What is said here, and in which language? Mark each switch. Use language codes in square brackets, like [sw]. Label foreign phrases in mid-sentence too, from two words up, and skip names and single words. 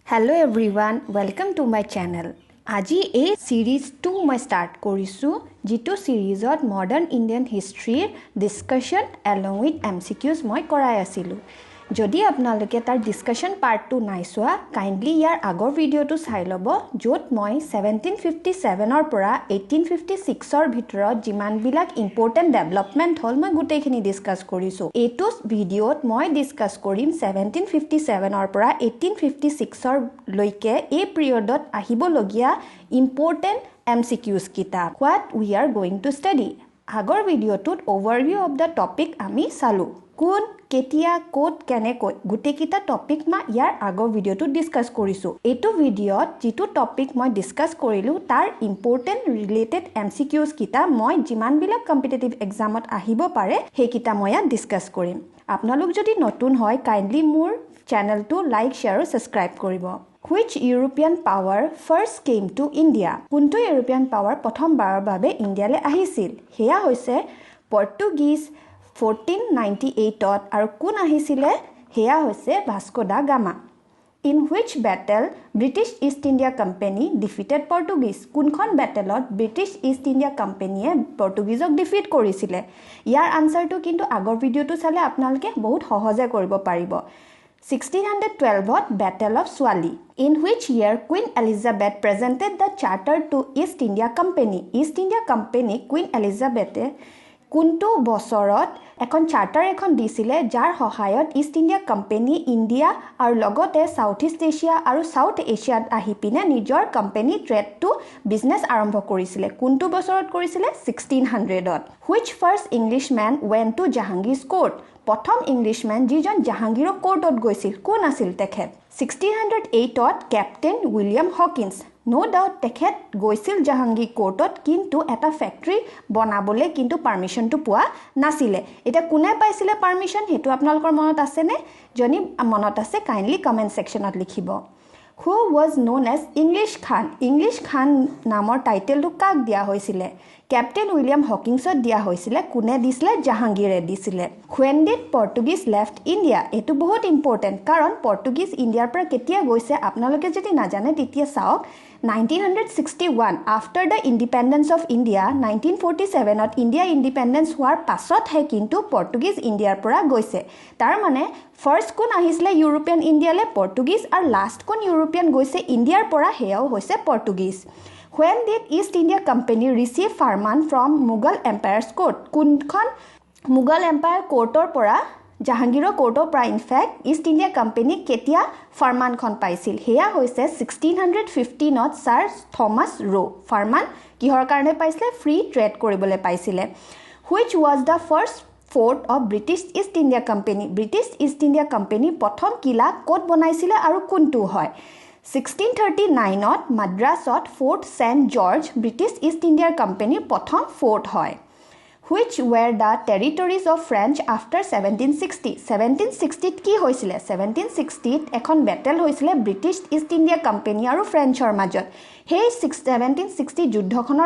[en] Hello everyone, welcome to my channel. [as] আজি এই series 2 মই start কৰিছো যেটো [en] series modern Indian history discussion along with MCQs [as] মই কৰাই আছিলো যদি আপোনালোকে তাৰ [en] discussion part 2 [as] নাই সোৱা kindly ইয়াৰ আগৰ ভিডিওটো চাই লব যত মই 1757 ৰ পৰা 1856 ৰ ভিতৰত যিমান বিলাক [en] important development [as] হল মই গুটেখিনি ডিসকাস কৰিছো এটো ভিডিওত মই ডিসকাস কৰিম 1757 ৰ পৰা 1856 ৰ লৈকে এই পিৰিয়ডত আহিব লগিয়া [en] important MCQs [as] কিতা [en] what we are going to study [as] আগৰ ভিডিওটোত [en] overview of the [as] topic আমি চালো কোন কেতিয়া কোড কেনে কই গুটে কিটা টপিক মা ইয়াৰ আগৰ ভিডিওটো ডিসকাস কৰিছো এটো ভিডিওত যেটো টপিক মই ডিসকাস কৰিলো তাৰ [en] important related MCQs [as] কিটা মই যিমান বিলাক কম্পিটিটিভ এক্সামত আহিব পাৰে হে কিটা মই ডিসকাস কৰিম আপোনালোক যদি নতুন হয় কাইন্ডলি মোৰ চেনেলটো [en] like share [as] আৰু সাবস্ক্ৰাইব কৰিব [en] Which European power first came to India? [as] কোনটো [en] European power [as] প্ৰথমবাৰৰ বাবে ইণ্ডিয়ালে আহিছিল হেয়া হৈছে পৰ্তুগীজ 1498 আৰু কোন আহিছিলে হেয়া হৈছে ভাস্কো দা গামা [en] In which battle British East India Company defeated Portuguese? [as] কোনখন ব্যাটেলত British East India Company পৰ্তুগীজক ডিফিট কৰিছিলে ইয়াৰ আনসাৰটো কিন্তু আগৰ ভিডিওটো চালে আপোনালোকে বহুত সহজে কৰিব পাৰিব 1612 Battle of Swali. [en] In which year Queen Elizabeth presented the charter to East India Company? [as] East India Company Queen Elizabeth কোনটো বছৰত এখন চাৰ্টাৰ এখন দিছিলে যাৰ সহায়ত ইষ্ট ইণ্ডিয়া কোম্পানী ইণ্ডিয়া আৰু লগতে সাউথ ইষ্ট এছিয়া আৰু সাউথ এছিয়াত আহি পিনে নিজৰ কোম্পানী [en] trade to business [as] আৰম্ভ কৰিছিলে কোনটো বছৰত কৰিছিলে 1600ত [en] Which first Englishman went to Jahangir's court? [as] প্ৰথম ইংলিশম্যান যিজন জাহাঙ্গীৰৰ কোৰ্টত গৈছিল কোন আছিল তেখেত 1608ত ক্যাপ্টেন উইলিয়াম হকিন্স [en] no doubt [as] তেখেত গৈছিল জাহাঙ্গীৰ কোৰ্টত কিন্তু এটা ফ্যাক্টৰি বনাবলে কিন্তু পাৰমিশনটো পোৱা নাছিলে এটা কোনে পাইছিলে পাৰমিশন হেতু আপোনালোকৰ মনত আছে নে জনি মনত আছে কাইন্ডলি [en] comment section [as] লিখিব [en] Who was known as English Khan? [as] English Khan নামৰ টাইটেলটো কাক দিয়া হৈছিলে ক্যাপ্টেন উইলিয়াম হকিংছত দিয়া হৈছিলে কোনে দিছিলে জাহাঙ্গীৰে দিছিলে [en] When did Portuguese left India? [as] এটো বহুত ইম্পৰ্টেন্ট কাৰণ পৰ্তুগীজ ইণ্ডিয়াৰ পৰা কেতিয়া গৈছে আপোনালোকে যদি নাজানে তেতিয়া চাওক 1961 [en] after the independence of India [as] 1947 ত ইণ্ডিয়া ইন্ডিপেন্ডেন্স হোৱাৰ পাছত হে কিন্তু পৰ্তুগীজ ইণ্ডিয়াৰ পৰা গৈছে তাৰ মানে ফাৰ্স্ট কোন আহিছিলে ইউৰোপিয়ান ইণ্ডিয়ালে পৰ্তুগীজ আৰু লাষ্ট কোন ইউৰোপিয়ান গৈছে ইণ্ডিয়াৰ পৰা হেয়াও হৈছে পৰ্তুগীজ [en] When did East India Company receive farman from Mughal Empire's court? [as] কোনখন মুঘল এম্পায়াৰ কোৰ্টৰ পৰা জাহাঙ্গীৰৰ কোৰ্টৰ পৰা ইনফেক্ট ইষ্ট ইণ্ডিয়া কোম্পানী কেতিয়া ফাৰমানখন পাইছিল হেয়া হৈছে 1615ত সাৰ থমাস ৰো ফাৰমান কিহৰ কাৰণে পাইছিলে [en] free trade [as] কৰিবলৈ পাইছিলে [en] Which was the first fort of British East India Company? [as] British East India Company প্ৰথম কিলা ক'ত বনাইছিলে আৰু কোনটো হয় 1639ত মাদ্ৰাছত ফোর্ট সেন্ট জর্জ ব্রিটিশ ইস্ট ইন্ডিয়াৰ কোম্পানীৰ প্ৰথম ফোর্ট হয় [en] Which were the territories of French after 1760? [as] 1760 কি হৈছিলে 1760 এখন ব্যাটেল হৈছিলে ব্রিটিশ ইস্ট ইণ্ডিয়া কোম্পানী আৰু ফ্ৰেঞ্চৰ মাজত সেই 1760 যুদ্ধখনৰ